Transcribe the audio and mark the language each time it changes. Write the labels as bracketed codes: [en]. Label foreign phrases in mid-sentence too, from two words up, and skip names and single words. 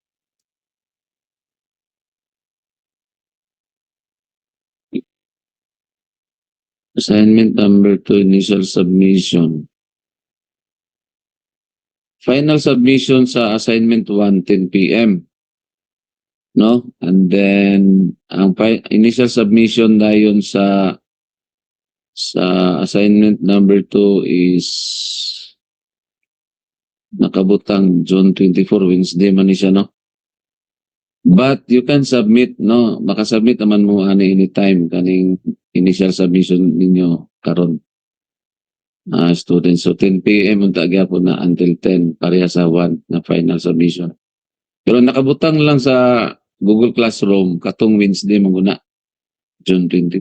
[en] Assignment number 2, initial submission. Final submission sa assignment 1, 10 p.m. [ceb] No? [en] And then, [ceb] ang [en] initial submission [ceb] na yun sa assignment number 2 is nakabutang June 24, Wednesday man ni siya, no? [en] But you can submit, [ceb] no? Makasubmit naman mo anytime kaning [en] initial submission [ceb] ninyo karon. [en] Students. So 10 p.m. [ceb] ang tagyapon na until 10 pareha sa 1 na [en] final submission. [ceb] Pero nakabutang lang sa Google Classroom katong Wednesday manguna June 22.